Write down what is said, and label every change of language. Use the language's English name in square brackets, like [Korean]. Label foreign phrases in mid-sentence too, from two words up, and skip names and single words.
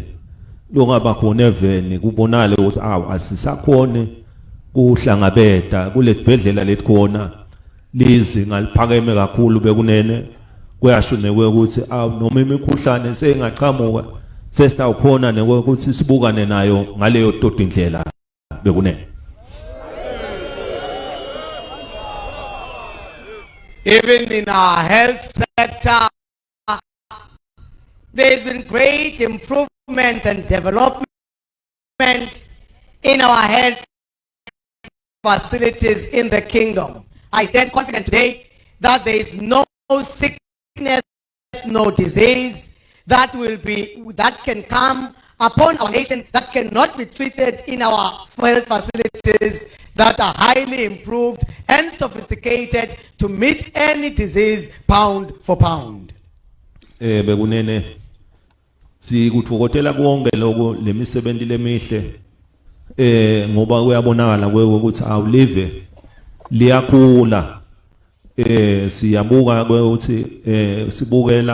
[Swati] longaba khona eveni kubonale ukuthi asisakhone kuhlangabeta kuletibhedlela letikhona lizi ngaliphakeme kakhulu bekunene kuyasho nekwe ukuthi noma imikhuhlane seyingaqhamuka sesitawukhona nekwe ukuthi sibukane nayo ngaleyo tota indlela bekunene. [English] Even in our health sector, there's been great improvement and development in our health facilities in the kingdom. I stand confident today that there is no sickness, no disease that can come upon our nation that cannot be treated in our health facilities that are highly improved and sophisticated to meet any disease pound for pound. [Swati] Bekunene sikuthokozela konke lokho lemisebenzi lemihle ngoba kuyabonakala ukuthi awulive liyakhula siyabuka ukuthi sibukela